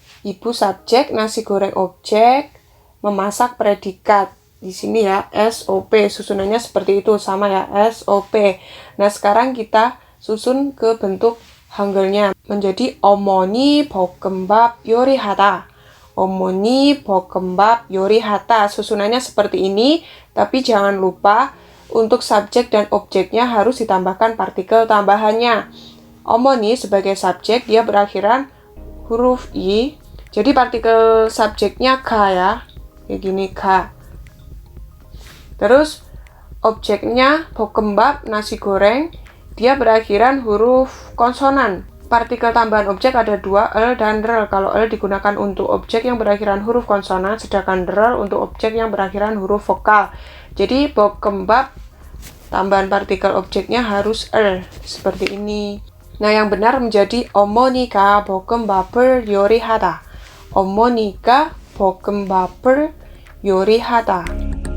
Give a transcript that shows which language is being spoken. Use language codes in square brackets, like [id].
[id] Ibu subjek, nasi goreng objek, memasak predikat. Di sini ya, SOP. Susunannya seperti itu, sama ya, SOP. Nah, sekarang kita susun ke bentuk Hangulnya menjadi [ko] 어머니 볶음밥 요리하다. 어머니 볶음밥 요리하다. [id] Susunannya seperti ini, tapi jangan lupa untuk subjek dan objeknya harus ditambahkan partikel tambahannya. 어머니 sebagai subjek dia berakhiran huruf I. Jadi partikel subjeknya K ya. Kayak gini K. Terus objeknya 볶음밥 nasi goreng, dia berakhiran huruf konsonan. Partikel tambahan objek ada 2, L dan RL. Kalau L digunakan untuk objek yang berakhiran huruf konsonan, sedangkan RL untuk objek yang berakhiran huruf vokal. Jadi 볶음밥 tambahan partikel objeknya harus L, seperti ini. [ko] Nah, yang benar menjadi 어머니가 볶음밥을 요리하다. 어머니가 볶음밥을 요리하다.